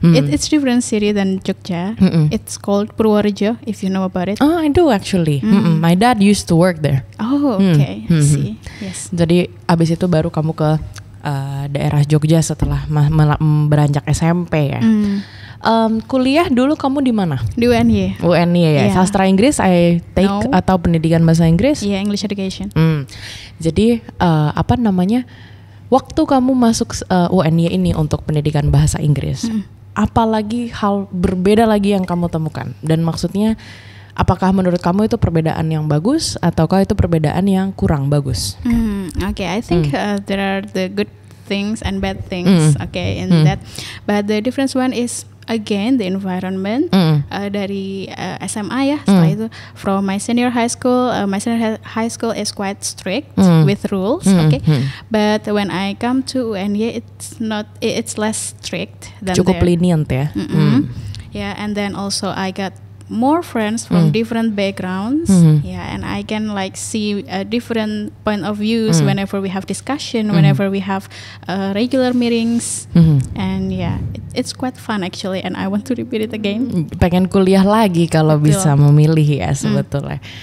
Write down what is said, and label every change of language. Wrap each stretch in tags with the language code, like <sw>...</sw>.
<en>It's different city than Jogja. It's called Purworejo, if you know about it. Oh, I do actually. My dad used to work there. Oh, okay. See, yes.</en> <id>Jadi abis itu baru kamu ke daerah Jogja setelah beranjak SMP ya. Kuliah dulu kamu di mana? Di UNY. UNY ya. Yeah. Sastra Inggris</id> <en>I take</en> <id>atau pendidikan bahasa Inggris? Iya,</id> <en>English education.</en> <id>Jadi apa namanya? Waktu kamu masuk UNY ini untuk pendidikan bahasa Inggris, apalagi hal berbeda lagi yang kamu temukan? Dan maksudnya apakah menurut kamu itu perbedaan yang bagus ataukah itu perbedaan yang kurang bagus?</id> <en>Okay, I think there are the good things and bad things. Okay, in that, but the difference one is again the environment.</en> <id>Dari SMA ya. Setelah itu,</id> <en>from my senior high school, high school is quite strict with rules. Okay, but when I come to UNY, it's less strict than</en> <id>cukup</id> <en>there. lenient ya. Yeah, and then also I got more friends from different backgrounds, yeah, and I can like see a different point of views whenever we have discussion, whenever we have regular meetings, and yeah, it's quite fun actually, and I want to repeat it again.</en> <id>Pengen kuliah lagi kalau bisa memilih ya sebetulnya.</id>